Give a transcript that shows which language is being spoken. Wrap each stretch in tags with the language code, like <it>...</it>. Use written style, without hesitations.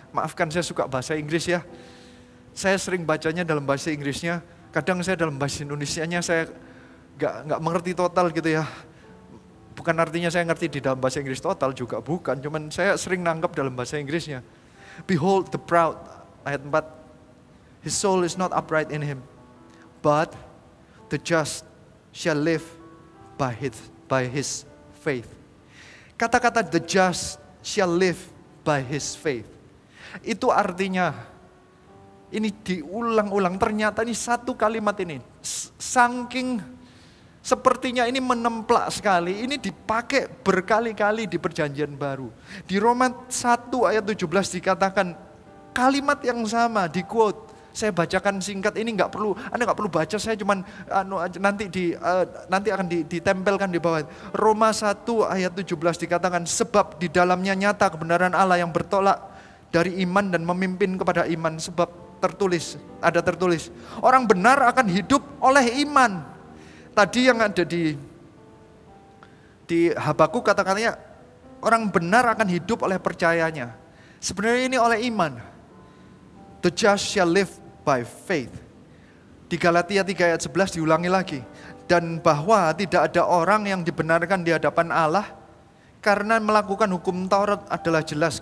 <id>Maafkan saya suka bahasa Inggris ya. Saya sering bacanya dalam bahasa Inggrisnya, kadang saya dalam bahasa Indonesianya saya gak mengerti total gitu ya. Bukan artinya saya ngerti di dalam bahasa Inggris total juga, bukan. Cuman saya sering nangkep dalam bahasa Inggrisnya.</id> <en>Behold the proud,</en> <id>ayat 4.</id> <en>His soul is not upright in him, but the just shall live by his faith.</en> <id>Kata-kata</id> <en>the just shall live by his faith.</en> <id>Itu artinya, ini diulang-ulang, ternyata ini satu kalimat ini, saking sepertinya ini menemplak sekali, ini dipakai berkali-kali di perjanjian baru. Di Roma 1 ayat 17 dikatakan kalimat yang sama, di quote. Saya bacakan singkat, ini Anda nggak perlu baca, saya cuman nanti akan ditempelkan di bawah. Roma 1 ayat 17 dikatakan, sebab di dalamnya nyata kebenaran Allah yang bertolak dari iman dan memimpin kepada iman. Sebab ada tertulis, orang benar akan hidup oleh iman. Tadi yang ada di Habakuk kata-katanya, orang benar akan hidup oleh percayanya. Sebenarnya ini oleh iman.</id> <en>The just shall live by faith.</en> <id>Di Galatia 3 ayat 11 diulangi lagi. Dan bahwa tidak ada orang yang dibenarkan di hadapan Allah karena melakukan hukum Taurat adalah jelas.</id>